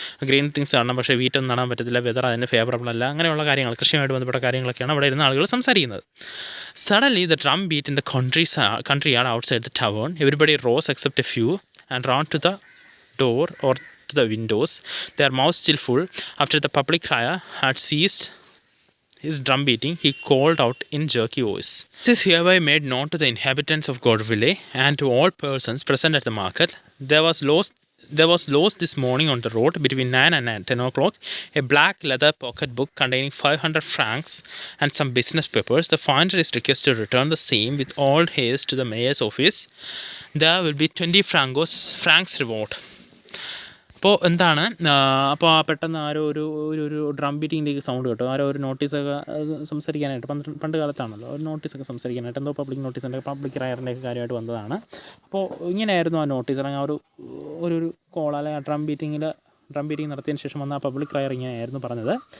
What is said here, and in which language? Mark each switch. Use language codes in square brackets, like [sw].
[ml] Green things കാണണം, പക്ഷേ വീറ്റൊന്നും നടാൻ പറ്റത്തില്ല, വെതർ അതിന് ഫേവറബിൾ അല്ല, അങ്ങനെയുള്ള കാര്യങ്ങൾ, കൃഷിയുമായിട്ട് ബന്ധപ്പെട്ട കാര്യങ്ങളൊക്കെയാണ് അവിടെ ഇരുന്ന ആളുകൾ സംസാരിക്കുന്നത്. [en] Suddenly the drum beat in the courtyard outside the tavern. Everybody rose except a few and ran to the door or to the windows, their mouths still full. After the public crier had ceased his drum beating, he called out in jerky voice, "This is hereby made known to the inhabitants of Gordeville and to all persons present at the market. There was lost this morning on the road between 9 and 10 o'clock a black leather pocket book containing 500 francs and some business papers. The finder is requested to return the same with all haste to the mayor's office. There will be 20 francs reward." [ml] അപ്പോൾ എന്താണ്, അപ്പോൾ ആ പെട്ടെന്ന് ആരോ ഒരു drum ബീറ്റിങ്ങിൻ്റെ sound കേട്ടോ. ആരോ ഒരു നോട്ടീസൊക്കെ സംസാരിക്കാനായിട്ട്, പണ്ട് കാലത്താണല്ലോ ഒരു നോട്ടീസൊക്കെ സംസാരിക്കാനായിട്ട്, എന്തോ പബ്ലിക് റയറിൻ്റെ ഒക്കെ കാര്യമായിട്ട് വന്നതാണ്. അപ്പോൾ ഇങ്ങനെയായിരുന്നു ആ നോട്ടീസ്, അല്ലെങ്കിൽ ഒരു കോൾ, അല്ലെങ്കിൽ ഡ്രം ബീറ്റിംഗ് നടത്തിയതിന് ശേഷം വന്ന ആ പബ്ലിക് റയർ ഇങ്ങനെയായിരുന്നു പറഞ്ഞത്.